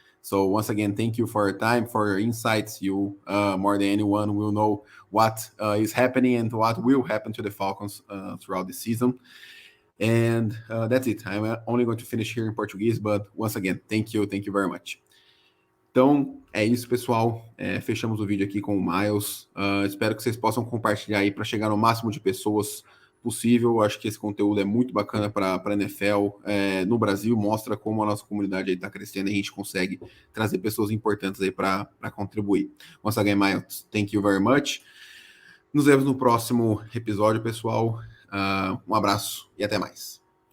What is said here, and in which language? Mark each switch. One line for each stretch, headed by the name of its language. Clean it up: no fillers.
English: So once again, thank you for your time, for your insights. You, more than anyone, will know what is happening and what will happen to the Falcons throughout the season. And that's it. I'm only going to finish here in Portuguese, but once again, thank you very much.
Portuguese: Então, é isso, pessoal. Fechamos o vídeo aqui com o Miles. Espero que vocês possam compartilhar aí para chegar no máximo de pessoas possível. Acho que esse conteúdo é muito bacana para a NFL no Brasil. Mostra como a nossa comunidade está crescendo e a gente consegue trazer pessoas importantes aí para contribuir.
English: Once again, Miles, thank you very much.
Portuguese: Nos vemos no próximo episódio, pessoal. Um abraço e até mais.